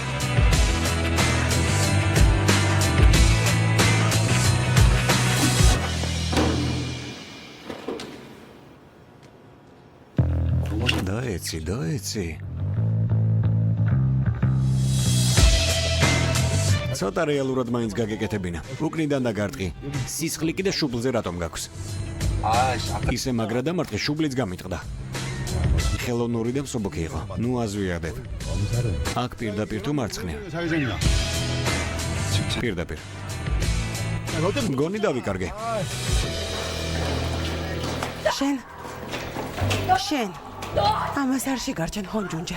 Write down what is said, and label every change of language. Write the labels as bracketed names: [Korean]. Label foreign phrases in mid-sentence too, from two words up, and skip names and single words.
[Georgian] დაეცი. ცოტა რეალურად მაინც გაგეკეთებინა. უკნიდან დაგარტყი. სისხლი კიდე შუბლზე რატომ გაქვს? [Korean] 아이씨, 아까 [Georgian] ისე მაგრა დამარტყი, შუბლიც გამიტყდა. ხელოვნური და მსუბუქი იყო. ნუ აზვიადებ. აქ პირდაპირ თუ მარცხნივ? [Korean] 사회생이야. [Georgian] პირდაპირ. [Korean] 야, 너 때문에 [Georgian] გონი დავიკარგე. შენ ამას არ შეგარჩენ ჰონჯუნჯე.